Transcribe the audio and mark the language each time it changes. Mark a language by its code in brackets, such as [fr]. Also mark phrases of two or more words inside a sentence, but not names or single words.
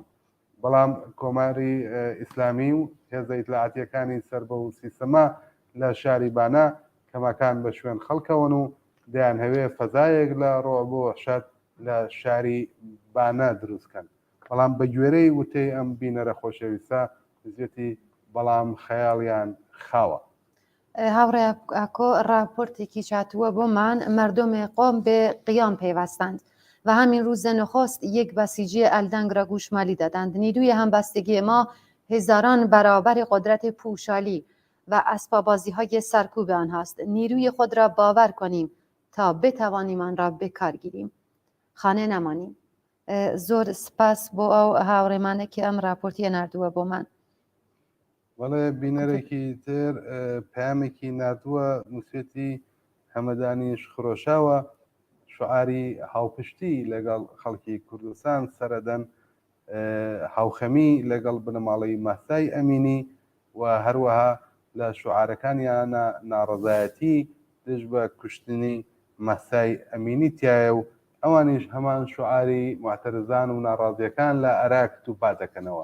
[ckb] بەڵام کۆماری ئیسلامی و هێزە ئیتلاعاتیەکانی سەر بە و سیستەما لە شاری بانە کەماکان بە شوێن خەڵکەون و دەیان هەوێ فەزایەک لە ڕۆ بۆ وەحشەت لە شاری بانە دروستکەن. بەڵام بە گوێرەی وتەی ئەم بینەرە خۆشەویستە زیێتی بەڵام خەیاڵیان خاوە. هاوڕێ ئاکۆ راپۆرتێکی چاتووە بۆمان [fa] مردمێ قۆم بێ قیام پەیوەستاند و همین روز نخست یک بسیجی الدنگ را گوشمالی دادند. نیروی همبستگی ما هزاران برابر قدرت پوشالی و اسبابازی های سرکوب آنهاست. نیروی خود را باور کنیم تا بتوانیم آن را به کار گیریم، خانه نمانیم. [ckb] زۆر سپاس بۆ ئەو هاوڕێمانە کە ئەم راپۆرتیە نردووە بۆ من. وەڵێ بینەرێکی تر پامێکی نردووە نووسێتی هەمەدانیش خرۆشاوە شعاری هاوپشتی لەگەڵ خەڵکی کوردستان سەردەن هاوخەمی لەگەڵ بنەماڵی ماسای ئەمینی و هەروەها لە شعارەکانیانە ناڕەزایەتی دژ بە کوشتنی ماسای ئەمینی تایە و ئەوانیش هەمان شعاری معتەرزان و ناڕازیەکان لە عێراق توپا دەکەنەوە.